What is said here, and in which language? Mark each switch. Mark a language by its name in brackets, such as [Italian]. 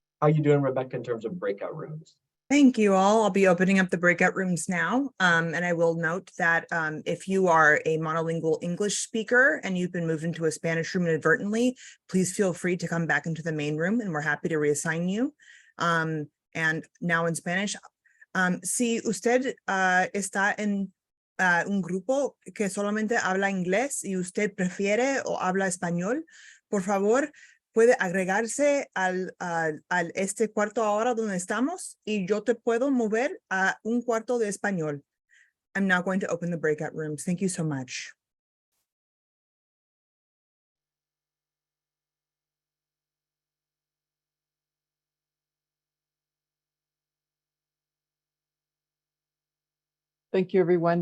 [English] How you doing, Rebecca, in terms of breakout rooms? Thank you all. I'll be opening up the breakout rooms now. And I will note that if you are a monolingual English speaker and you've been moved into a Spanish room inadvertently, please feel free to come back into the main room and we're happy to reassign you. And now in Spanish, [Spanish] si usted está en un grupo que solamente habla inglés y usted prefiere o habla español, por favor, puede agregarse al este cuarto ahora donde estamos y yo te puedo mover a un cuarto de español. [English] I'm now going to open the breakout rooms. Thank you so much. Thank you, everyone.